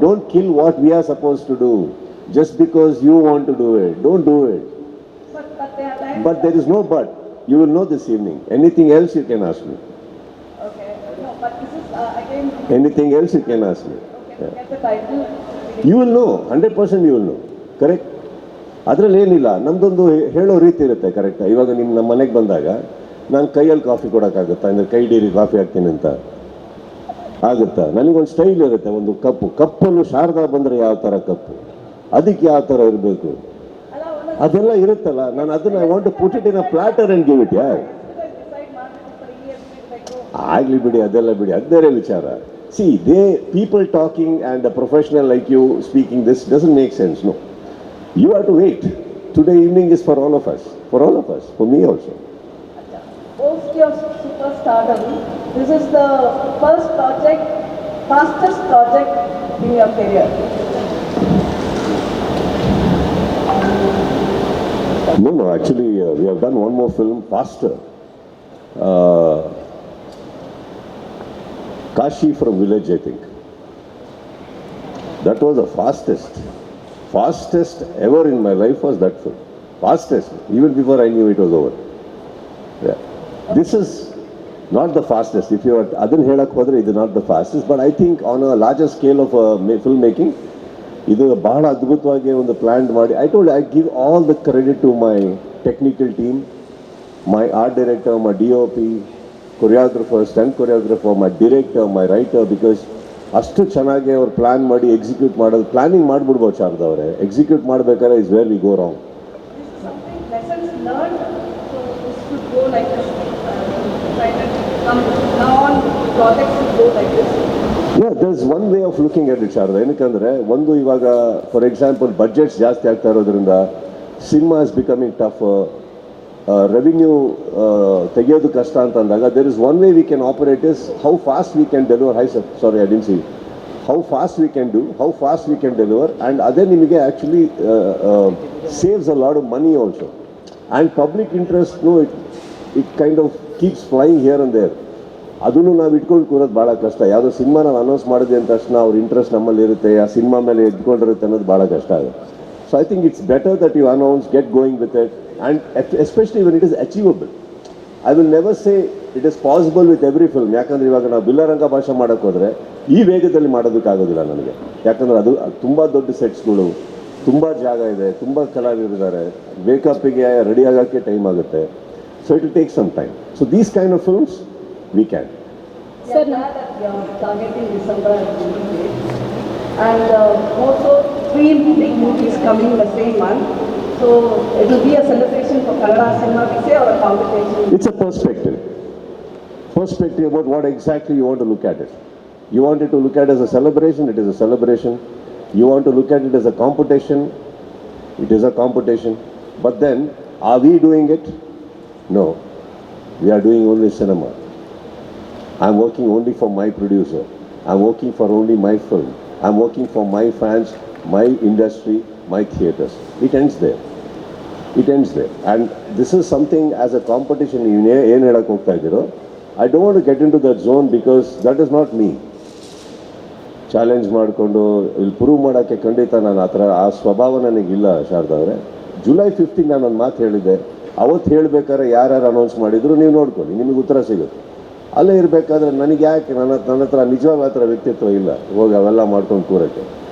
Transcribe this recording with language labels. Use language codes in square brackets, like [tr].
[en] Don't kill what we are supposed to do just because you want to do it. Don't do it. But they are like. But there is no but. You will know this evening. Anything else you can ask me. Okay. No, but this is again. Anything else you can ask me. Okay. Get the title. You will know. 100% you will know. Correct. [kn] ಅದರಲ್ಲಿ ಏನಿಲ್ಲ, ನಮ್ಮದೊಂದು ಹೇಳೋ ರೀತಿ ಇರುತ್ತೆ. ಕರೆಕ್ಟಾ? ಇವಾಗ ನಿಮ್ಮ ನಮ್ಮ ಮನೆಗೆ ಬಂದಾಗ ನಾನು ಕೈಯಲ್ಲಿ ಕಾಫಿ ಕೊಡೋಕ್ಕಾಗುತ್ತಾ? ಅಂದರೆ ಕೈ ಡೀರಿ ಕಾಫಿ ಹಾಕ್ತೀನಿ ಅಂತ ಆಗುತ್ತಾ? ನನಗೊಂದು ಸ್ಟೈಲ್ ಇರುತ್ತೆ. ಒಂದು ಕಪ್ಪನ್ನು ಶಾರದಾ ಬಂದರೆ ಯಾವ ಥರ ಕಪ್ಪು, ಅದಕ್ಕೆ ಯಾವ ಥರ ಇರಬೇಕು, ಅದೆಲ್ಲ ಇರುತ್ತಲ್ಲ. [en] ನಾನು ಅದನ್ನು I want to put it in a platter and give it. ಆಗಲಿ ಬಿಡಿ, ಅದೆಲ್ಲ ಬಿಡಿ, ಅದು ಬೇರೆ ವಿಚಾರ. See, people talking and a professional like you speaking this doesn't make sense. No, you have to wait. Today evening is for all of us, for me also. Post your superstardom, this is the first project, fastest project in your career. No, actually we have done one more film faster. Kashi from Village, I think. That was the fastest ever in my life was that film. Fastest, even before I knew it was over. Yeah. This is not the fastest. If you are adhan helak hodre, it is not the fastest, but I think on a larger scale of filmmaking, idu bahಳ ಅದ್ಭುತವಾಗಿ ಒಂದು plan ಮಾಡಿ. I give all the credit to my technical team, my art director, my DOP, choreographer, stunt choreographer, my director, my writer, because ಅಷ್ಟು ಚೆನ್ನಾಗಿ ಅವ್ರು plan ಮಾಡಿ execute ಮಾಡೋದು. [kn] Planning ಮಾಡಿಬಿಡ್ಬೋದು Sharada ಅವರೇ, execute ಮಾಡಬೇಕಾದ್ರೆ is where we go wrong. [en] Lessons learned, so this should go like this. Now on projects should go like this. Yeah, there's one way of looking at it, Sharada. [kn] ಏನಕ್ಕಂದರೆ, ಒಂದು ಇವಾಗ for example budgets ಜಾಸ್ತಿ ಆಗ್ತಾ ಇರೋದ್ರಿಂದ cinema is becoming tough. [en] Revenue ತೆಗೆಯೋದು ಕಷ್ಟ ಅಂತ ಅಂದಾಗ there is one way we can operate is how fast we can deliver. Sorry I didn't see how fast we can do, how fast we can deliver, and ಅದೇ ನಿಮಗೆ actually saves a lot of money also. And public interest it kind of keeps flying here and there. [kn] ಅದನ್ನು ನಾವು ಇಟ್ಕೊಂಡು ಕೂರೋದು ಭಾಳ ಕಷ್ಟ. ಯಾವುದೋ cinema ನಾವು announce ಮಾಡಿದ್ವಿ ಅಂದ ತಕ್ಷಣ ಅವ್ರ ಇಂಟ್ರೆಸ್ಟ್ ನಮ್ಮಲ್ಲಿ ಇರುತ್ತೆ, ಆ ಸಿನಿಮಾ ಮೇಲೆ ಎದ್ಕೊಂಡಿರುತ್ತೆ ಅನ್ನೋದು ಭಾಳ ಕಷ್ಟ ಆಗುತ್ತೆ. [en] So I think it's better that you announce, get going with it, and especially when it is achievable. [kn] I will never say it is possible with every film. ಯಾಕಂದರೆ ಇವಾಗ ನಾವು ಬಿಲ್ಲರಂಗ ಭಾಷೆ ಮಾಡೋಕ್ಕೆ ಹೋದರೆ ಈ ವೇಗದಲ್ಲಿ ಮಾಡೋದಕ್ಕಾಗೋದಿಲ್ಲ ನನಗೆ. ಯಾಕಂದರೆ ಅದು ತುಂಬ ದೊಡ್ಡ ಸೆಟ್ಸ್ಗಳು, ತುಂಬ ಜಾಗ ಇದೆ, ತುಂಬ ಕಲಾವಿದರಿದ್ದಾರೆ, ಮೇಕಪ್ಪಿಗೆ ರೆಡಿ ಆಗೋಕ್ಕೆ ಟೈಮ್ ಆಗುತ್ತೆ. [en] So it will take some time. So these kind of films we can. We are glad that we are targeting December and January. And also 3 big movies coming the same month. So it will be a celebration for Kannada cinema, we say, or a competition. It's a perspective. Perspective about what exactly you want to look at it. You want it to look at it as a celebration, it is a celebration. You want to look at it as a competition, it is a competition. But then, are we doing it? No. We are doing only cinema. I'm working only for my producer. I'm working for only my film. I'm working for my fans, my industry, my theatres. It ends there. It ends there. And this is something as a competition, ಏನು ಹೇಳಕ್ಕೆ ಹೋಗ್ತಾ ಇದ್ದೀರೋ, I don't want to get into that zone because that is not me. [kn] Challenge ಮಾಡಿಕೊಂಡು ಇಲ್ಲಿ prove ಮಾಡೋಕ್ಕೆ ಖಂಡಿತ ನಾನು ಆ ಸ್ವಭಾವ ನನಗಿಲ್ಲ ಶಾರದಾ ಅವರೇ. ಜುಲೈ 15 ನಾನು ಒಂದು ಮಾತು ಹೇಳಿದ್ದೆ. ಅವತ್ತು ಹೇಳಬೇಕಾದ್ರೆ ಯಾರ್ಯಾರು ಅನೌನ್ಸ್ ಮಾಡಿದ್ರು ನೀವು ನೋಡ್ಕೊಳ್ಳಿ, ನಿಮಗೆ ಉತ್ತರ ಸಿಗುತ್ತೆ. ಅಲ್ಲೇ ಇರಬೇಕಾದ್ರೆ ನನಗೆ ಯಾಕೆ ನನ್ನ ಹತ್ರ ನಿಜವಾದ ಹತ್ರ ವ್ಯಕ್ತಿತ್ವ ಇಲ್ಲ ಹೋಗಿ ಅವೆಲ್ಲ ಮಾಡ್ಕೊಂಡು ಕೂರಕ್ಕೆ.